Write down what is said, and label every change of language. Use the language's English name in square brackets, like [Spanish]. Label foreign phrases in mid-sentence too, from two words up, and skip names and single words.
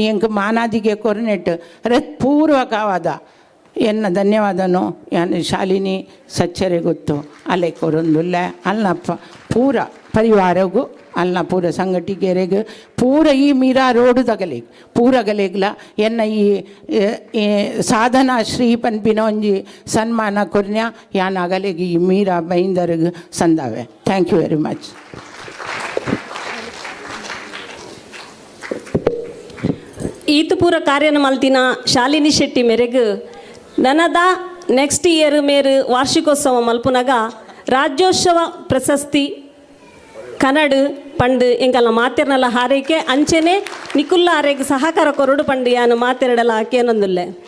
[Tulu] ಎಂಕ್ ಮಾನಾದಿಗೆ ಕೊರ್ನೆಟ್ ಹೃತ್ಪೂರ್ವಕವಾದ ಎನ್ನ ಧನ್ಯವಾದನು ಯಾನು ಶಾಲಿನಿ ಸಚ್ಚರೆ ಗೊತ್ತು ಅಲೆ ಕೊರೊಂದುಲ್ಲ ಅಲ್ನ ಪೂರ ಪರಿವಾರಗೂ ಅಲ್ನ ಪೂರ ಸಂಘಟಿಗೆರೆಗೆ ಪೂರ ಈ ಮೀರಾ ರೋಡು ತಗಲಿಗೆ ಪೂರ ಗಲೆಗ್ಲ ಎನ್ನ ಈ ಸಾಧನಾ ಶ್ರೀ ಪನ್ಪಿನ ಒಂಜಿ ಸನ್ಮಾನ ಕೊರ್ನ್ಯ ಯಾನ್ ಅಗಲೆಗೆ ಈ ಮೀರಾ ಬೈಂದರ್ಗೆ ಸಂದಾವೆ. [English] Thank you very much. [Tulu] ಈತು ಪೂರ ಕಾರ್ಯನ ಮಲ್ತಿನ ಶಾಲಿನಿ ಶೆಟ್ಟಿ ಮೇರೆಗೆ ನನದ [English] next year [Tulu] ಮೇರು ವಾರ್ಷಿಕೋತ್ಸವ ಮಲ್ಪುನಗ ರಾಜ್ಯೋತ್ಸವ ಪ್ರಶಸ್ತಿ ಕನ್ನಡ ಪಂಡು ಎಂಕಲ್ಲ ಮಾತೆರ್ನಲ್ಲ ಹಾರೈಕೆ ಅಂಚೆನೆ ನಿಕುಲ್ಲ ಆರೆಗೆ ಸಹಕಾರ ಕೊರಡು ಪಂಡು ಯಾನು ಮಾತೆರಡಲ ಹಾಕೇನೊಂದುಲ್ಲೆ